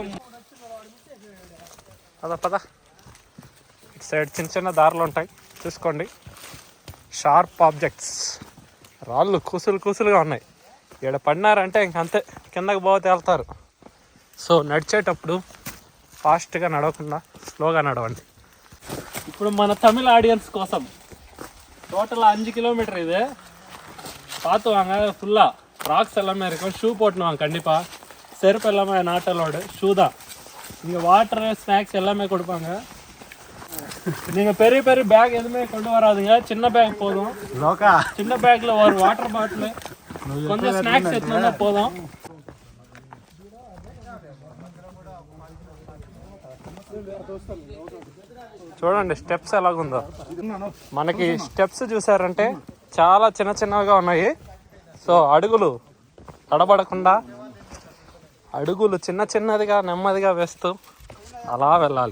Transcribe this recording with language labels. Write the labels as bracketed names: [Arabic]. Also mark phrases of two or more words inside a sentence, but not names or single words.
[Telugu] పద ఇటు సైడ్ చిన్న చిన్న దారులు ఉంటాయి, చూసుకోండి. [English] sharp objects, [Telugu] రాళ్ళు కూసులుగా ఉన్నాయి. ఇక్కడ పడినారంటే ఇంకంతే, కిందకి పోతే వెళ్తారు. సో నడిచేటప్పుడు ఫాస్ట్గా నడవకుండా స్లోగా నడవండి. ఇప్పుడు మన తమిళ ఆడియన్స్ కోసం [Tamil] டோட்டலாக 5 கிலோமீட்டர் இது. பார்த்து வாங்க. ஃபுல்லாக ராக்ஸ் எல்லாமே இருக்கும். ஷூ போட்டுன்னு வாங்க கண்டிப்பாக. செருப்பு எல்லாமே [English] not allowed. [Tamil] ஷூ தான். இங்கே [English] water snacks [Tamil] எல்லாமே கொடுப்பாங்க. நீங்கள் பெரிய பெரிய பேக் எதுவுமே கொண்டு வராதுங்க, சின்ன பேக் போதும். சின்ன பேக்கில் ஒரு [English] water bottle [Tamil] கொஞ்சம் ஸ்நாக்ஸ் எடுத்துனா போதும். [Telugu] చూడండి స్టెప్స్ ఎలాగుందో. మనకి స్టెప్స్ చూసారంటే చాలా చిన్న చిన్నగా ఉన్నాయి. సో అడుగులు తడబడకుండా అడుగులు చిన్న చిన్నదిగా నెమ్మదిగా వేస్తూ అలా వెళ్ళాలి.